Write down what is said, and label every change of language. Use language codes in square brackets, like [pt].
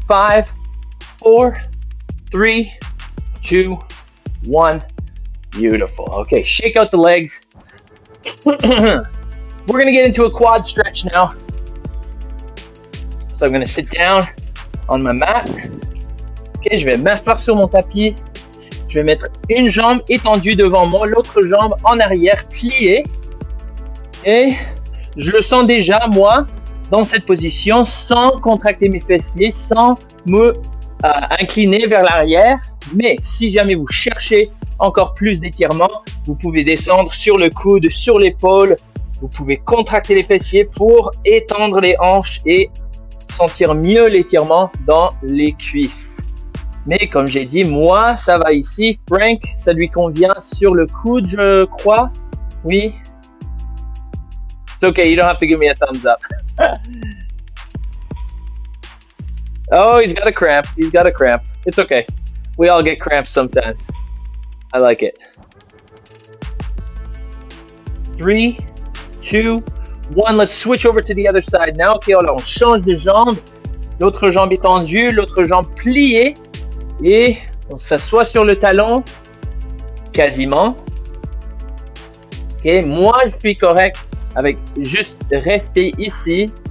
[en] 5, 4, 3, 2, 1. Beautiful. Okay, shake out the legs. We're going to get into a quad stretch now. So I'm going to sit down on my mat. [fr] Okay, je vais m'asseoir sur mon tapis. Je vais mettre une jambe étendue devant moi, l'autre jambe en arrière, pliée. Et je le sens déjà, moi, dans cette position, sans contracter mes fessiers, sans me incliner vers l'arrière. Mais si jamais vous cherchez encore plus d'étirement, vous pouvez descendre sur le coude, sur l'épaule. Vous pouvez contracter les fessiers pour étendre les hanches et sentir mieux l'étirement dans les cuisses. Mais comme j'ai dit, moi, ça va ici. Frank, ça lui convient sur le coude, je crois. Oui. [en] It's okay, you don't have to give me a thumbs up. Oh, he's got a cramp. He's got a cramp. It's okay. We all get cramps sometimes. I like it. 3, 2, 1. Let's switch over to the other side now. [fr] Okay, alors on change de jambe. L'autre jambe étendue, l'autre jambe pliée. Et on s'assoit sur le talon. Quasiment. Ok, moi je suis correct avec juste rester ici.